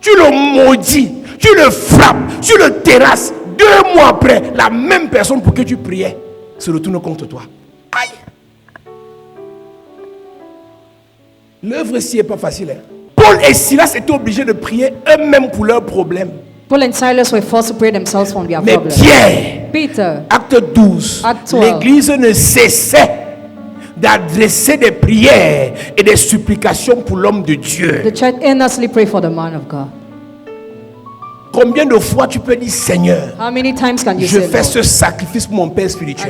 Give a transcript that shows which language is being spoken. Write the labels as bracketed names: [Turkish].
[French] Tu le maudis, tu le frappes, tu le terrasses. 2 mois après, la même personne pour qui tu priais se retourne contre toi. Aïe! L'œuvre ici n'est pas facile. Hein? Paul et Silas étaient obligés de prier eux-mêmes pour leurs problèmes. [English] Paul and Silas were forced to pray themselves from their [French] Mais [English] problems. [French] Pierre, acte 12, l'église ne cessait d'adresser des prières et des supplications pour l'homme de Dieu. [English] The church earnestly prayed for the man of God. [French] Combien de fois tu peux dire Seigneur, [English] how many times can you [French] je [English] say, [French] fais ce sacrifice pour mon père spirituel.